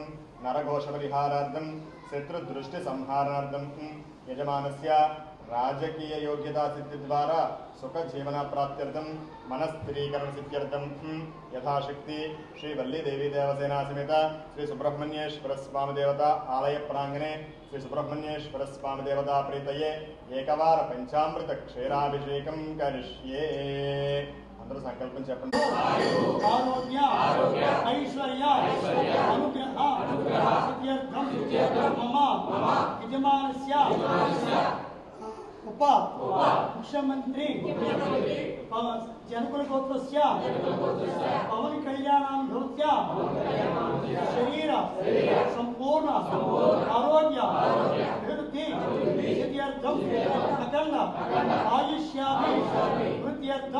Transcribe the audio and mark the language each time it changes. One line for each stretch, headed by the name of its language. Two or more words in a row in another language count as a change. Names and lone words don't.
Sanskrit: नरघोषपरिहारार्थं शत्रुदृष्टिसंहारार्थं यजमानस्य राजकीय योग्यता सिद्धि द्वारा सुख जीवन प्राप्त्यर्थं मनस्थिरीकरण सिद्ध्यर्थं यथाशक्ति श्री वल्ली देवी देवसेना समेत श्री सुब्रह्मण्येश्वर स्वामी देवता आलय प्रांगणे श्री सुब्रह्मण्येश्वर स्वामी देवता प्रीतये एकवार पंचामृत क्षीराभिषेकं करिष्ये.
Telugu: అందరూ సంకల్పం చెప్పండి.
Sanskrit: आरोग्य ऐश्वर्य अनुग्रह सिद्ध्यर्थं मम यजमानस्य ఉప ముఖ్యమంత్రి జనకుల గోత్రస్య పవన్ కళ్యాణం ధృత్య శరీర సంపూర్ణ ఆరోగ్య అభివృద్ధి సిద్ధ్యర్థం అఖండ ఆయుష్యాభి వృద్ధ్యర్థం